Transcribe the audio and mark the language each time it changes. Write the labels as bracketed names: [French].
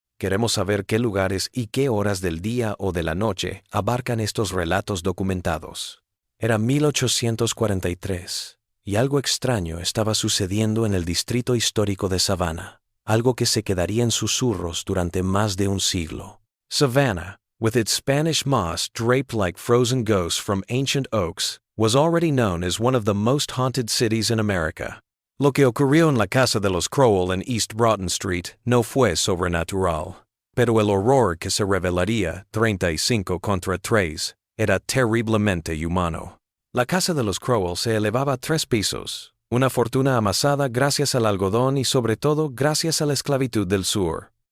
[Spanish] Queremos saber qué lugares y qué horas del día o de la noche abarcan estos relatos documentados. Era 1843, y algo extraño estaba sucediendo en el distrito histórico de Savannah, algo que se quedaría en susurros durante más de un siglo. [English] Savannah, with its Spanish moss draped like frozen ghosts from ancient oaks, was already known as one of the most haunted cities in America. [Spanish] Lo que ocurrió en la casa de los Crowell en East Broughton Street no fue sobrenatural, pero el horror que se revelaría 35 contra 3 era terriblemente humano. La casa de los Crowell se elevaba 3 pisos, una fortuna amasada gracias al algodón y sobre todo gracias a la esclavitud del sur.